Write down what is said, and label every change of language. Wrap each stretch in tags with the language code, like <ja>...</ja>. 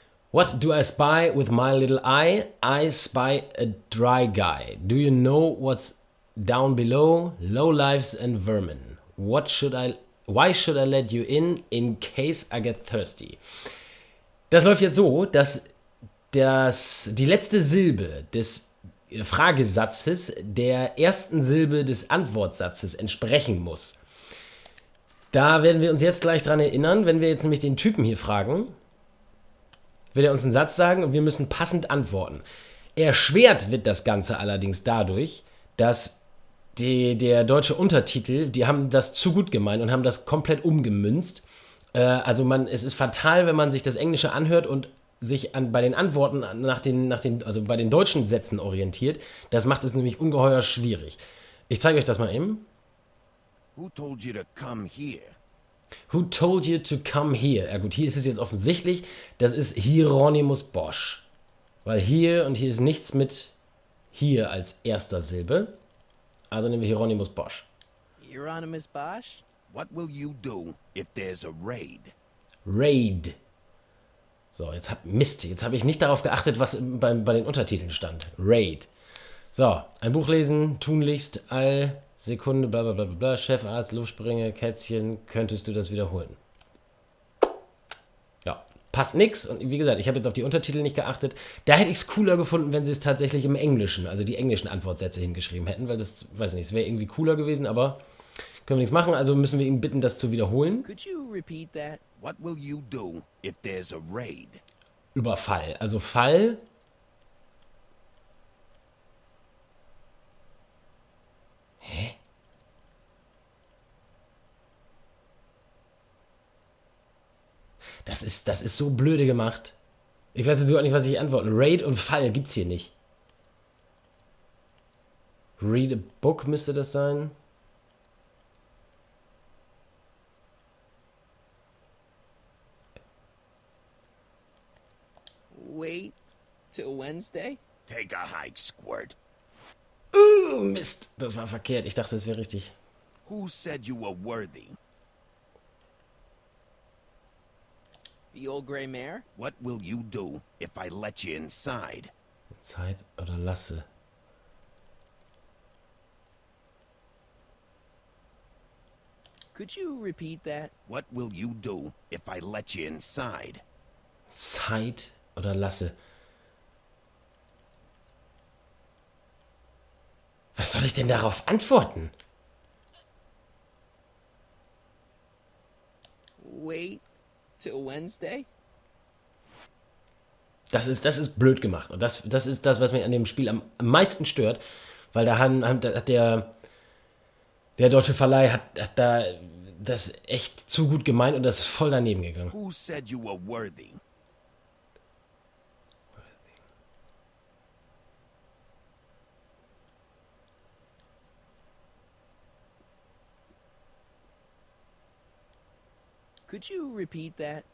<en>What do I spy with my little eye? I spy a dry guy. Do you know what's down below? Low lives and vermin. Why should I let you in case I get thirsty?</en> <de>Das läuft jetzt so, dass die letzte Silbe des Fragesatzes der ersten Silbe des Antwortsatzes entsprechen muss. Da werden wir uns jetzt gleich dran erinnern, wenn wir jetzt nämlich den Typen hier fragen, wird er uns einen Satz sagen und wir müssen passend antworten. Erschwert wird das Ganze allerdings dadurch, dass der deutsche Untertitel, die haben das zu gut gemeint und haben das komplett umgemünzt. Es ist fatal, wenn man sich das Englische anhört und sich bei den Antworten also bei den deutschen Sätzen orientiert. Das macht es nämlich ungeheuer schwierig. Ich zeige euch das mal eben.</de> <en>Who told you to come here? Who told you to come here?</en> <de>Ja gut, hier ist es jetzt offensichtlich, das ist Hieronymus Bosch. Weil hier und hier ist nichts mit hier als erster Silbe. Also nehmen wir Hieronymus Bosch. Hieronymus Bosch?</de> <en>What will you do if there's a raid? Raid.</en> <de>So, jetzt habe ich nicht darauf geachtet, was bei den Untertiteln stand. Raid. So, ein Buch lesen, tunlichst, all Sekunde, bla bla bla bla, Chefarzt, Luftsprünge, Kätzchen, könntest du das wiederholen? Ja, passt nix. Und wie gesagt, ich habe jetzt auf die Untertitel nicht geachtet. Da hätte ich es cooler gefunden, wenn sie es tatsächlich im Englischen, also die englischen Antwortsätze hingeschrieben hätten, weil das, weiß nicht, es wäre irgendwie cooler gewesen, aber können wir nichts machen, also müssen wir ihn bitten, das zu wiederholen.</de> <en>Could you repeat that? What will you do if there's a raid?</en> <de>Überfall. Also Fall. Hä? Das ist so blöde gemacht. Ich weiß jetzt überhaupt nicht, was ich antworten. Raid und Fall gibt's hier nicht.</de> <en>Read a book</en> <de>müsste das sein.</de> <en>Wait till Wednesday? Take a hike, Squirt.</en> <de>Mist. Das war verkehrt. Ich dachte, es wäre richtig.</de> <en>Who said you were worthy? The old gray mare? What will you do if I let you inside?</en> <de>Zeit oder lasse.</de> <en>Could you repeat that? What will you do if I let you inside? Zeit oder lasse.</en> <de>Was soll ich denn darauf antworten?</de> <en>Wait till Wednesday?</en> <de>Das ist blöd gemacht. Und das ist das, was mich an dem Spiel am meisten stört. Weil da hat der deutsche Verleih hat da das echt zu gut gemeint und das ist voll daneben gegangen.</de> <en>Who said you were worthy? Could you repeat that?</en>